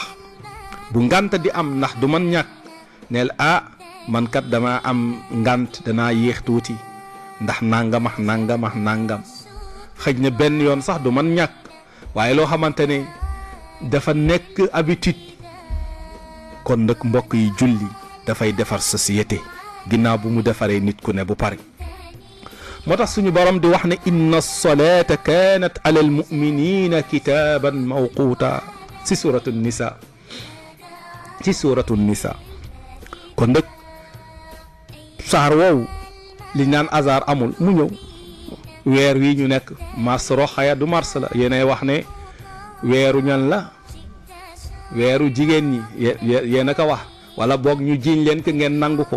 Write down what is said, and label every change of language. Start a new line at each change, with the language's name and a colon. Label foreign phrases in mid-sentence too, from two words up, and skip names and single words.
Wolof: bu ngant di am ndax du man ñàkk neel man kat dama am ngant danaa yéex tuuti ndax nangam ak nangam ak nangam xëj na benn yoon sax du man ñàkk waaye loo xamante ne dafa nekk habitude. kon nag mbokk yi julli dafay defar société ginnaaw bu mu defaree nit ku ne bu pare. moo tax suñu borom di wax ne
Arabic: إن الصلاة كانت على المؤمنين كتابا موقوتا
Wolof: ci suratu nisa kon nag saar woowu li naan hasard amul mu ñëw weer wi ñu nekk mars roxaya du mars la yéenay wax ne weeru ñan la weeru jigéen ñi yéen a ko wax wala boog ñu jiiñ leen ko ngeen nangu ko.